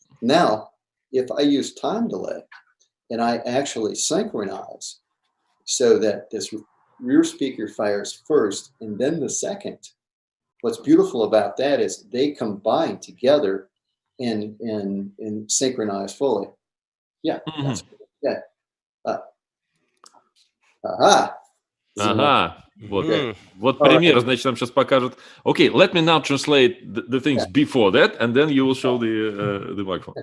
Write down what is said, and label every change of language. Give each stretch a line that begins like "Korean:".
English: Now, if I use time delay and I actually synchronize so that this rear speaker fires first and then the second, what's beautiful about that is they combine together and synchronize fully. Yeah. That's good. Yeah.
Russian: Вот пример, значит, нам сейчас покажут.
English: Okay, let me now translate the things before that, and then you will show the microphone.